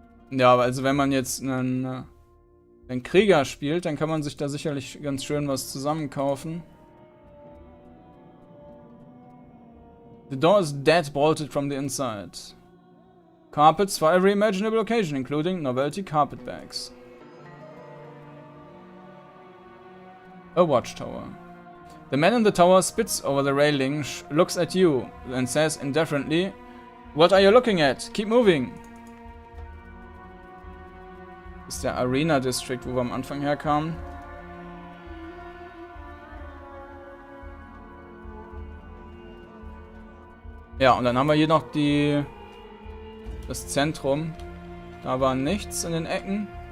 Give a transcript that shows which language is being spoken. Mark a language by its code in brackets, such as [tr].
[de] Ja, also wenn man jetzt einen Krieger spielt, dann kann man sich da sicherlich ganz schön was zusammenkaufen. [en] The door is dead bolted from the inside. Carpets for every imaginable occasion, including novelty carpet bags. A watchtower. The man in the tower spits over the railing, looks at you, and says indifferently, "What are you looking at? Keep moving." [de] Das ist der Arena District, wo wir am Anfang herkamen. Ja, und dann haben wir hier noch das Zentrum. Da war nichts in den Ecken.